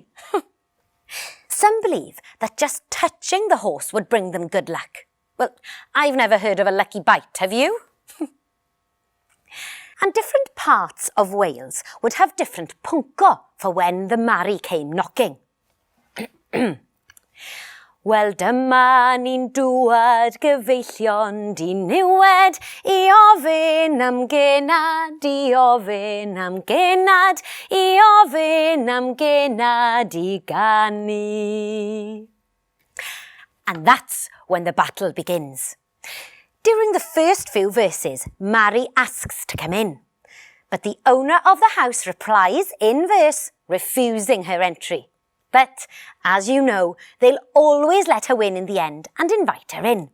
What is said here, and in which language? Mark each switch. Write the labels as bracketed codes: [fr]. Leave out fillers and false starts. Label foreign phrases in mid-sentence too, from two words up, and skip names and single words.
[en] Some believe that just touching the horse would bring them good luck. Well, I've never heard of a lucky bite, have you? And different parts of Wales would have different punko for when the Mary came knocking. [cy] Wel dyma ni'n dŵad gyfeillion di niwed I ofyn am genad, I ofyn am genad, I ofyn am genad I ganu. [en] And that's when the battle begins. During the first few verses, Mary asks to come in, but the owner of the house replies in verse, refusing her entry. But, as you know, they'll always let her win in the end and invite her in.